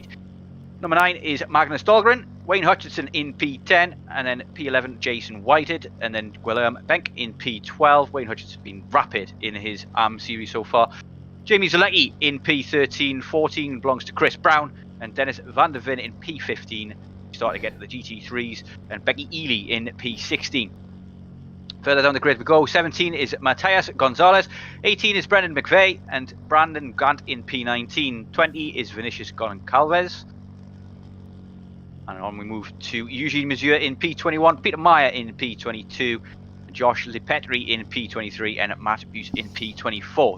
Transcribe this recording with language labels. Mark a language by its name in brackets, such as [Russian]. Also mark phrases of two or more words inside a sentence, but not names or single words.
[English] Number 9 is Magnus Dahlgren, Wayne Hutchinson in P10, and then P11 Jason Whitehead, and then Guillaume Benck in P12. Wayne Hutchinson been rapid in his AM series so far. Jamie Zalecki in P13, 14 belongs to Chris Brown, and Dennis van der Ven in P15. Start to get to the GT3s, and Becky Ely in P16. Further down the grid we go. 17 is Matthias Gonzalez, 18 is Brendan McVeigh, and Brandon Gant in P19. 20 is Vinicius Goncalves. And on we move to Eugene Mesure in P21, Peter Meyer in P22, Josh Lipetri in P23, and Matt Buse in P24.